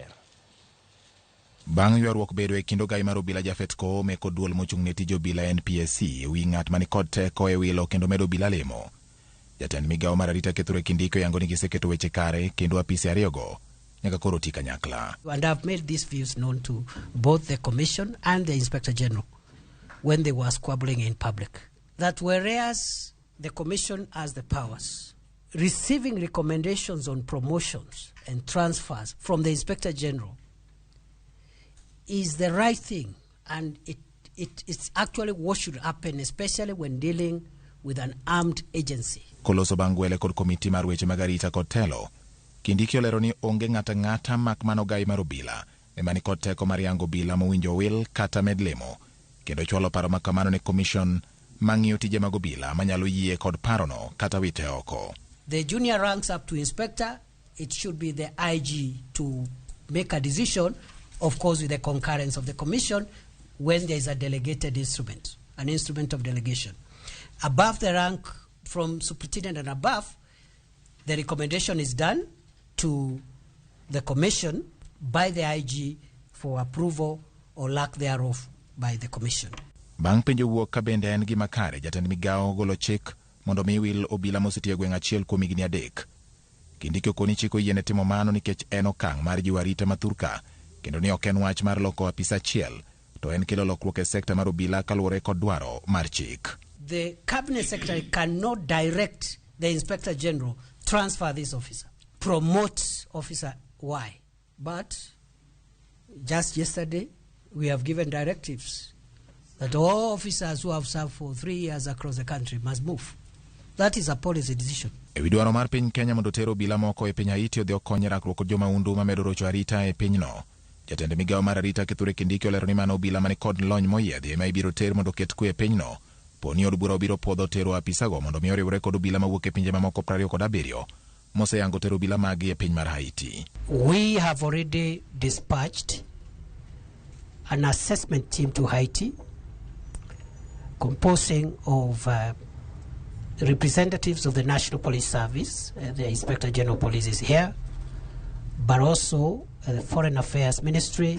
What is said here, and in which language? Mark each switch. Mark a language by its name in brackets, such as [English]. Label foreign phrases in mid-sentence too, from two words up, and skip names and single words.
[Luo (Kenya and Tanzania)] Bang' ywaruok bedo e kind ogai mar obila Jafet Koome kod duol mochung'ne tije obila NPSC wi ng'at mani kod teko e wilo kendo medo obila lemo. Jatend migao mar arita Kithure Kindiki oyango ni giseketo weche kare kendo apise ariyogo nyaka koro tii kanyakla. [English] And I've made these views known to both the Commission and the Inspector General when they were squabbling in public. That whereas the Commission has the powers, receiving recommendations on promotions and transfers from the Inspector General is the right thing, and it's actually what should happen, especially when dealing with an armed agency. [Luo (Kenya and Tanzania)] Koloso bangwele kod komiti mar weche mag arita kod telo, Kindiki olero ni onge ng'ata mak mano ogai mar obila emani kod teko mar yango obila mowinjo wil kata med lemo, kendo chwalo paro makamano ne commission mang'iyo tije mag obila manyalo yie kod parono kata wite oko. [English] The junior ranks up to inspector, it should be the IG to make a decision, of course with the concurrence of the commission, when there is a delegated instrument, an instrument of delegation. Above the rank, from superintendent and above, the recommendation is done to the commission by the IG for approval or lack thereof by the commission. [Luo (Kenya and Tanzania)] Bang' penjo wuok ka bende en gima kare, jatend migao golo chik mondo mi wil obila mosetie gweng' achiel kuom higni 3. Kindiki okoni chik oyiene timo mano nikech en okang' mar jiwo arita ma thurka, kendo ni ok en wach mar loko apisa achiel, to en kelo lokruok e sekta mar obila kaluwore kod dwaro mar chik. [English] The cabinet secretary cannot direct the Inspector General transfer this officer, promote officer Y. But just yesterday, we have given directives that all officers who have served for 3 years across the country must move. That is a policy decision. [Luo (Kenya and Tanzania)] Ewi dwaro mar piny Kenya mondo tero obila moko e piny Haiti odhi okony rakruok kod jomaundu mamedo rocho arita e pinyno, jatend migao mar arita Kithure Kindiki olero ni mano obila mani kod lony moyiedhi ema ibiro ter mondo ket kwe e pinyno. Poni od bura obiro podho tero apisago mondo mi oriwre kod obila mawuok e pinje mamoko 27 moseyango tero obila magi e piny mar Haiti. [English] We have already dispatched an assessment team to Haiti composing of representatives of the National Police Service. The Inspector General Police is here, but also the Foreign Affairs Ministry.